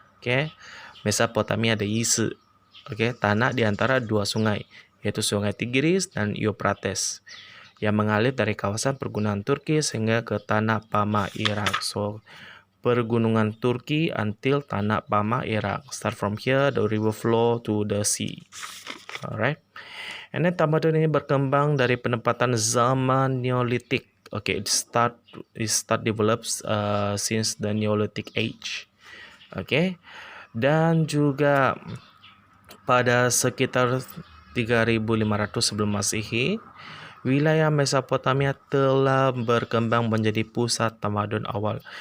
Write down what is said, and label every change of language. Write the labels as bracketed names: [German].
[Malay] Okay, Mesopotamia ada isi. Okay, tanah di antara dua sungai, yaitu Sungai Tigris dan Euphrates, yang mengalir dari kawasan pergunungan Turki sehingga ke tanah Pama Irak. So pergunungan Turki until tanah Pama Irak. [English] Start from here, the river flow to the sea. Alright. [Malay] And then tamadun ini berkembang dari penempatan zaman Neolithic. [English] Okay, it start develops since the Neolithic age. [Malay] Okay. Dan juga pada sekitar 3500 sebelum Masehi, wilayah Mesopotamia telah berkembang menjadi pusat tamadun awal.